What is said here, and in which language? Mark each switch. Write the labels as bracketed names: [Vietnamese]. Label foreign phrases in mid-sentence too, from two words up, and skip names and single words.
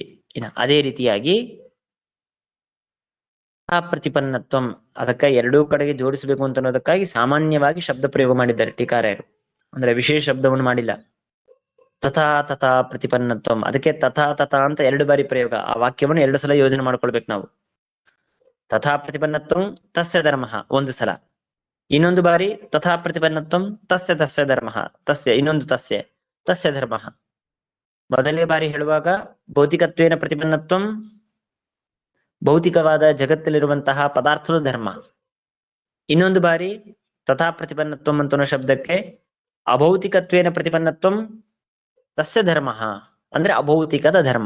[Kannada] ಅದೇ ರೀತಿಯಾಗಿ ಆ ಪ್ರತಿಪನ್ನತ್ವಂ, ಅದಕ್ಕೆ ಎರಡೂ ಕಡೆಗೆ ಜೋಡಿಸಬೇಕು ಅಂತ ಅನ್ನೋದಕ್ಕಾಗಿ ಸಾಮಾನ್ಯವಾಗಿ ಶಬ್ದ ಪ್ರಯೋಗ ಮಾಡಿದ್ದಾರೆ ಟೀಕಾರಾಯರು. ಅಂದ್ರೆ ವಿಶೇಷ ಶಬ್ದವನ್ನು ಮಾಡಿಲ್ಲ. [Sanskrit] ತಥಾ ತಥಾ ಪ್ರತಿಪನ್ನತ್ವಂ, [Kannada] ಅದಕ್ಕೆ [Sanskrit] ತಥಾ ತಥಾ [Kannada] ಅಂತ ಎರಡು ಬಾರಿ ಪ್ರಯೋಗ. ಆ ವಾಕ್ಯವನ್ನು ಎರಡು ಸಲ ಯೋಜನೆ ಮಾಡ್ಕೊಳ್ಬೇಕು ನಾವು. [Sanskrit] ತಥಾ ಪ್ರತಿಪನ್ನತ್ವಂ ತಸ್ಯ ಧರ್ಮ [Kannada] ಒಂದು ಸಲ, ಇನ್ನೊಂದು ಬಾರಿ [Sanskrit] ತಥಾ ಪ್ರತಿಪನ್ನತ್ವಂ ತಸ್ಯ ತಸ್ಯ ಧರ್ಮ, ತಸ್ಯ ಇನ್ನೊಂದು ತಸ್ಯ ತಸ್ಯ ಧರ್ಮ. [Kannada] ಮೊದಲನೇ ಬಾರಿ ಹೇಳುವಾಗ [Sanskrit] ಭೌತಿಕತ್ವೇನ ಪ್ರತಿಪನ್ನತ್ವಂ [Kannada] ಭೌತಿಕವಾದ ಜಗತ್ತಲ್ಲಿರುವಂತಹ ಪದಾರ್ಥದ ಧರ್ಮ. ಇನ್ನೊಂದು ಬಾರಿ [Sanskrit] ತಥಾ ಪ್ರತಿಪನ್ನತ್ವಂ [Kannada] ಅಂತನೋ ಶಬ್ದಕ್ಕೆ [Sanskrit] ಅಭೌತಿಕತ್ವೇನ ಪ್ರತಿಪನ್ನತ್ವಂ ತಸ್ಯ ಧರ್ಮ [Kannada] ಅಂದ್ರೆ ಅಭೌತಿಕದ ಧರ್ಮ.